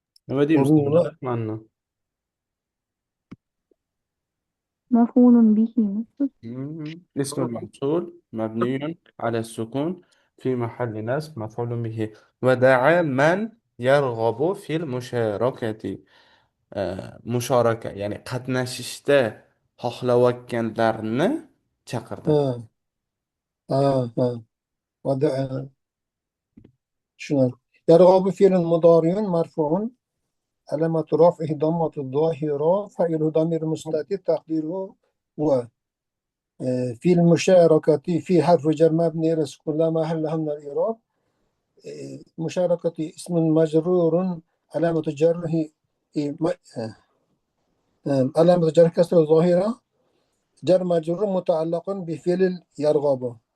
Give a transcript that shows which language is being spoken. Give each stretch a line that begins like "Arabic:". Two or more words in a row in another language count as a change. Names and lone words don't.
Uzbek: nima deymiz o'rnini buni manni?
Arabic: مفعول به اسم الموصول مبني على السكون في محل نصب مفعول به. ودعا من يرغب في المشاركة.
Uzbek: musharaka ya'ni qatnashishda xohlayotganlarni chaqirdi.
Arabic: ha ha ودع شنو يرغب فعل مضارع مرفوع علامة رفعه ضمة الظاهرة فاعله ضمير مستتر تقديره هو في المشاركة في حرف جر مبني على السكون لا محل له من الإعراب مشاركة اسم مجرور علامة جره علامة جر كسر الظاهرة جر مجرور متعلق بفعل يرغب